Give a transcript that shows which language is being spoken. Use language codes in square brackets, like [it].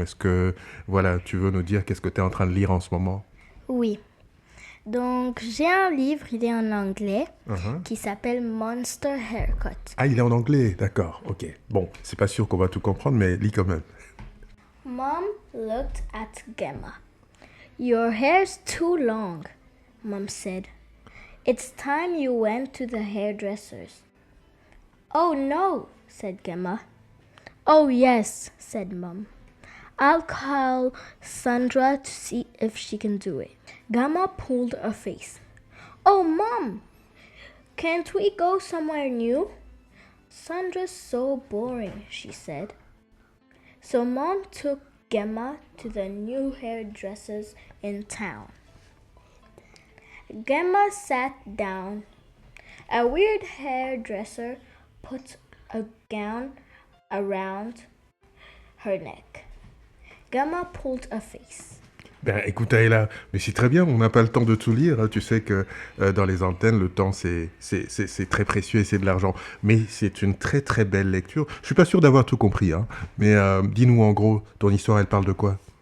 [fr] Est-ce que, voilà, tu veux nous dire qu'est-ce que tu es en train de lire en ce moment? Oui. Donc, j'ai un livre, il est en anglais, Uh-huh. qui s'appelle Monster Haircut. Ah, il est en anglais, d'accord, ok. Bon, c'est pas sûr qu'on va tout comprendre, mais lis quand même. [en] Mom looked at Gemma. Your hair's too long, Mom said. It's time you went to the hairdresser's. Oh no, said Gemma. Oh yes, said Mom. I'll call Sandra to see if she can do it. Gamma pulled a face. Oh, Mom, can't we go somewhere new? Sandra's so boring, she said. So Mom took Gemma to the new hairdressers in town. Gemma sat down. A weird hairdresser put a gown around her neck. Gamma pulled a face. [fr] Ben, écoute, Aïla, mais c'est très bien, on n'a pas le temps de tout lire. Tu sais que dans les antennes, le temps, c'est très précieux et c'est de l'argent. Mais c'est une très très belle lecture. Je suis pas sûr d'avoir tout compris, mais dis-nous en gros, ton histoire, elle parle de quoi?